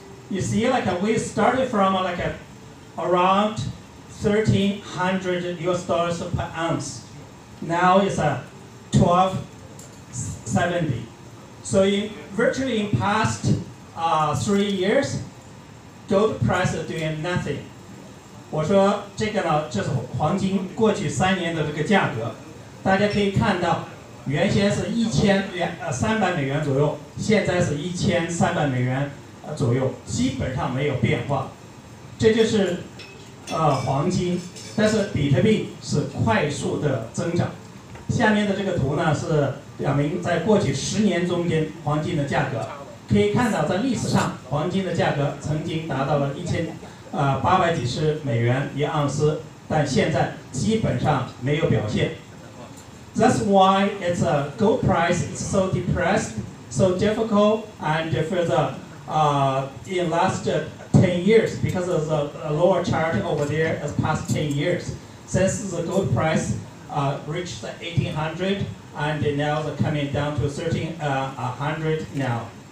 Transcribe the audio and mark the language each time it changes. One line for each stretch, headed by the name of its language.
English: You see, we started from around $1,300 US per ounce. Now it's 1270. So virtually in past 3 years, gold price is doing nothing.
Chinese: 我说这个呢，这是黄金过去3年的这个价格，大家可以看到，原先是300美元左右，现在是1300美元左右，基本上没有变化。这就是黄金，但是比特币是快速的增长。下面的这个图呢是表明在过去10年中间黄金的价格，可以看到在历史上黄金的价格曾经达到了800几十美元一盎司，但现在基本上没有表现。
English: That's why its gold price is so depressed, so difficult, and for the in last 10 years, because of the lower chart over there as past 10 years, since the gold price reached 1800 and now it's coming down to 1300 now.